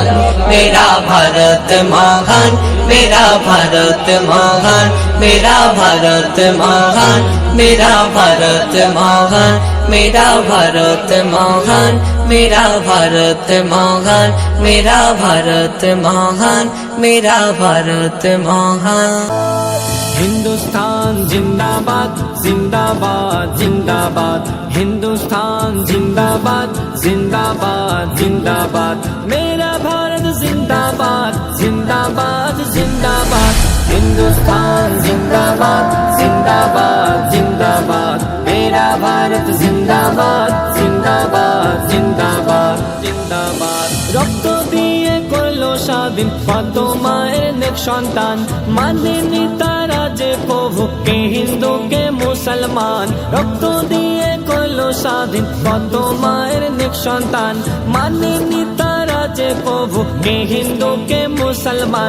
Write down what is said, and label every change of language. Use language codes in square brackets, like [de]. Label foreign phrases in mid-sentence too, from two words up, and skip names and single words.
[hi] मेरा भारत महान, मेरा भारत महान, मेरा भारत महान, मेरा भारत महान, मेरा भारत महान, मेरा भारत महान, मेरा भारत महान, मेरा भारत महान। हिंदुस्तान जिंदाबाद जिंदाबाद जिंदाबाद, हिंदुस्तान जिंदाबाद जिंदाबाद जिंदाबाद, मेरा भारत जिंदाबाद जिंदाबाद जिंदाबाद। हिंदुस्तान जिंदाबाद जिंदाबाद जिंदाबाद, मेरा भारत जिंदाबाद जिंदाबाद जिंदाबाद जिंदाबाद। [bn] রক্ত দিয়ে করলো স্বাধীন কত মায়ের নেক সন্তান, মানেনি তারা যে প্রভু কে হিন্দু কে মুসলমান। রক্ত দিয়ে করলো স্বাধীন কত মায়ের নেক সন্তান, মানেনি তারা যে প্রভু কে হিন্দু কে মুসলমান।